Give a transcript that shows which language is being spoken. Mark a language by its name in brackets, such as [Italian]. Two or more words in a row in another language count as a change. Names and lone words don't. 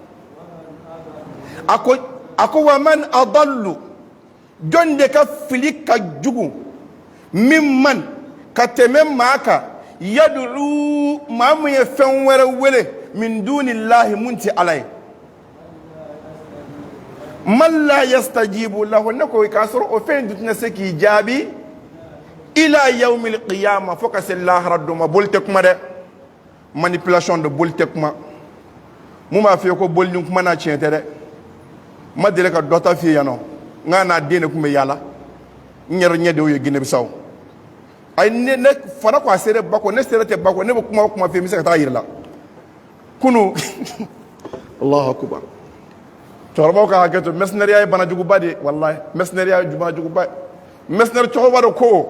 [Bambara] a ko [Arabic] ومن أضل [Bambara] jɔn de ka fili ka jugu min man ka tɛmɛ maa kan yadulu maa mun ye fɛn wɛrɛ wele [Arabic] من دون الله [Bambara] mun ti ala ye [Arabic] من لا يستجيب له [Bambara] ne ko k'a sɔrɔ o fɛn in tɛna se k'i jaabi [Arabic] إلى يوم القيامة [Bambara] fo ka se lahara doma boli tɛ kuma dɛ manipulation de boli tɛ kuma mun b'a f'i ye ko boli ni kuma n'a tiɲɛ tɛ dɛ ma deli ka dɔ ta f'i ye yan nɔ n k'a n'a den de tun bɛ yaala n yɛrɛ ɲɛ de y'o ye Guinée-Bissau ayi ne fana ko a sera Bako ne sera tɛ Bako ne bɛ kuma o kuma f'i ye n bɛ se ka taa yir'i la kunu [Arabic] الله أكبر [Bambara] cɛkɔrɔbaw ka hakɛ to mercenaire ye banajuguba de ye walahi mercenaire ye banajuguba ye mercenaire cɛkɔrɔba dɔ